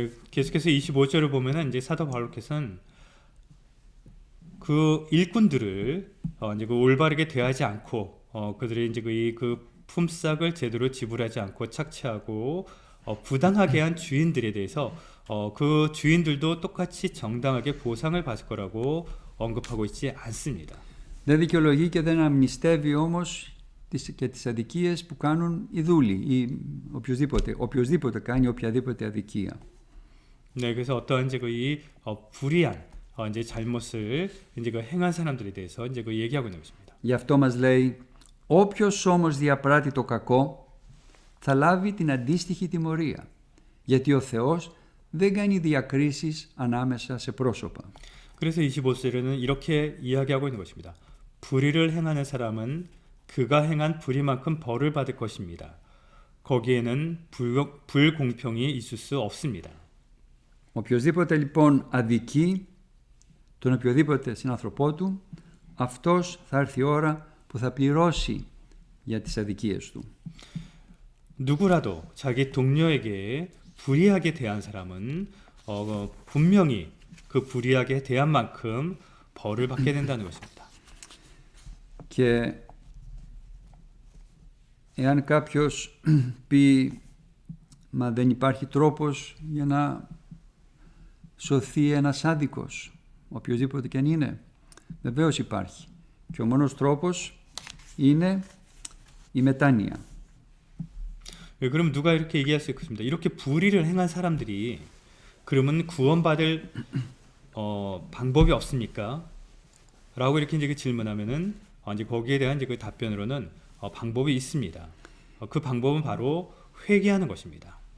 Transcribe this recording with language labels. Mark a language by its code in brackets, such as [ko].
[ko] 계속해서 25절을 보면은 이제 사도 바울께서는 그 일꾼들을 이제 그 올바르게 대하지 않고 그들의 이제 그 품삯을 제대로 지불하지 않고 착취하고 부당하게 한 주인들에 대해서 그 주인들도 똑같이 정당하게 보상을 받을 거라고 언급하고 있지 않습니다. [el] Δεν δικαιολογεί και δεν αμνηστεύει όμως και τις αδικίες που κάνουν οι δούλοι ή οποιοδήποτε κάνει οποιαδήποτε αδικία. [ko] 네, 그래서 어떠한 이제 이 불의한 이제 잘못을 이제 그 행한 사람들에 대해서 이제 그 얘기하고 있는 것입니다. [el] Γι' αυτό μας λέει, όποιος όμως διαπράττει το κακό θα λάβει την αντίστοιχη τιμωρία, γιατί ο Θεός δεν κάνει διακρίσεις ανάμεσα σε πρόσωπα. [ko] 그래서 25절에는 이렇게 이야기하고 있는 것입니다. 불의를 행하는 사람은 그가 행한 불의만큼 벌을 받을 것입니다. 거기에는 불공평이 있을 수 없습니다. [el] Οποιοςδήποτε λοιπόν αδικεί τον οποιοδήποτε συνάνθρωπό του, αυτός θα έρθει η ώρα που θα πληρώσει για τις αδικίες του. [ko] 누구라도 자기 동료에게 불의하게 대한 사람은 분명히 그 불의하게 대한 만큼 벌을 받게 된다는 것입니다. [el] Και εάν κάποιος πει «Μα δεν υπάρχει τρόπος για να σωθεί ένας άδικος», οποιοδήποτε και αν είναι, βεβαίως υπάρχει. Και ο μόνος τρόπος είναι η μετάνοια. [ko] 그럼 누가 이렇게 얘기할 수 있겠습니다. 이렇게 불의를 행한 사람들이 그러면 구원받을 방법이 없습니까? 라고 이렇게 이제 질문하면은 이제 거기에 대한 이제 그 답변으로는 방법이 있습니다. 그 방법은 바로 회개하는 것입니다.